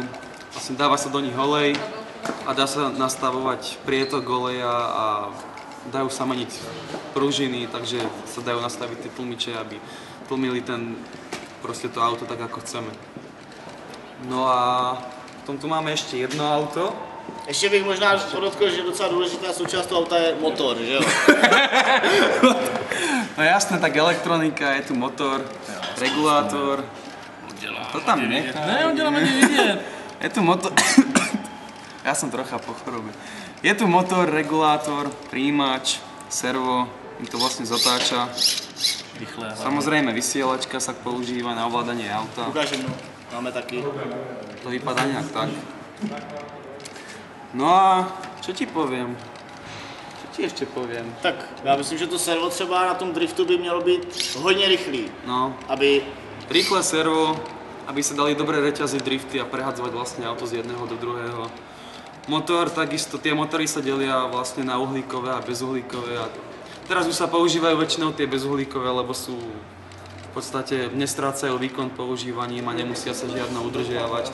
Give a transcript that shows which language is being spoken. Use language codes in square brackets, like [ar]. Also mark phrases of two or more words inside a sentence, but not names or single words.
[sk] Vlastne dáva sa do nich olej a dá sa nastavovať prietok oleja a dajú sa meniť pružiny, takže sa dajú nastaviť tie tlmiče, aby tlmili proste to auto tak, ako chceme. No a potom tu máme ešte jedno auto. [cs] Ještě bych možná podotkl, že docela důležitá součást toho auta je motor, že jo? No jasné, tak elektronika, je tu motor, regulátor. To tam nechá. Ne, on dělá ani vidět. Je tu motor... [sk] Ja som trocha po chorobe. Je tu motor, regulátor, príjimač, servo, im to vlastne zatáča. [cs] Rychle. [sk] Samozrejme vysielačka sa používa na ovládanie auta. Ukážem, no. Máme taky. [cs] To vypadá nejak tak. [sk] No a čo ti poviem? Čo ti ešte poviem? [cs] Tak, já myslím, že to servo třeba na tom driftu by mělo být hodně rychlý, No, aby... [sk] rýchle servo, aby sa dali dobre reťaziť drifty a prehadzovať vlastne auto z jedného do druhého. Motor, takisto, tie motory sa delia vlastne na uhlíkové a bezuhlíkové. A teraz už sa používajú väčšinou tie bezuhlíkové, lebo sú v podstate nestrácajú výkon používaním a nemusia sa žiadno udržiavať.